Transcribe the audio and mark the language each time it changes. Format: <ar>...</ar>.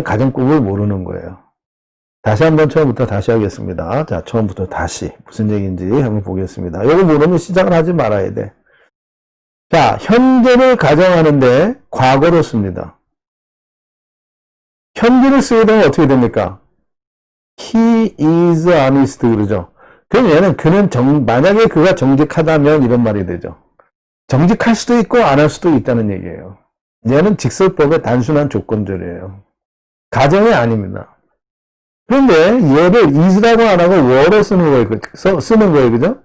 <ko>가정법을 모르는 거예요. 다시 한번 처음부터 다시 하겠습니다. 자, 처음부터 다시 무슨 얘기인지 한번 보겠습니다. 이거 모르면 시작을 하지 말아야 돼. 자, 현재를 가정하는데 과거로 씁니다. 현재를 쓰게 되면 어떻게 됩니까?</ko> <en>He is honest</en> <ko>그러죠. 그럼 얘는 만약에 그가 정직하다면 이런 말이 되죠. 정직할 수도 있고 안 할 수도 있다는 얘기예요. 얘는 직설법의 단순한 조건절이에요. 가정이 아닙니다. 그런데 얘를 is라고 안 하고 were로 쓰는 거예요. 그죠?</ko>